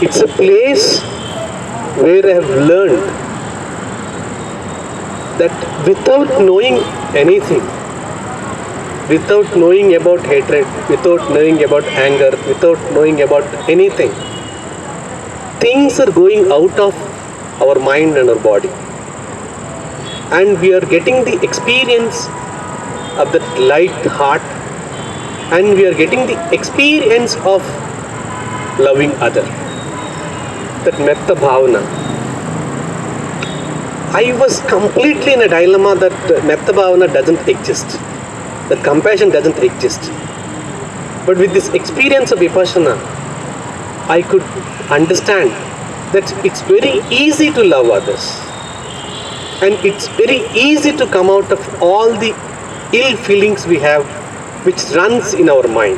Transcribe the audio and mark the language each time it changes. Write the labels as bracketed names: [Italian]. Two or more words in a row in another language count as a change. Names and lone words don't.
[English] It's a place where I have learned that without knowing anything, without knowing about hatred, without knowing about anger, without knowing about anything, things are going out of our mind and our body. And we are getting the experience of that light heart, and we are getting the experience of loving other. [Pali] That metta bhavana. [English] I was completely in a dilemma that [Pali] metta bhavana [English] doesn't exist, that compassion doesn't exist. But with this experience of vipassana, I could understand that it's very easy to love others, and it's very easy to come out of all the ill feelings we have, which runs in our mind.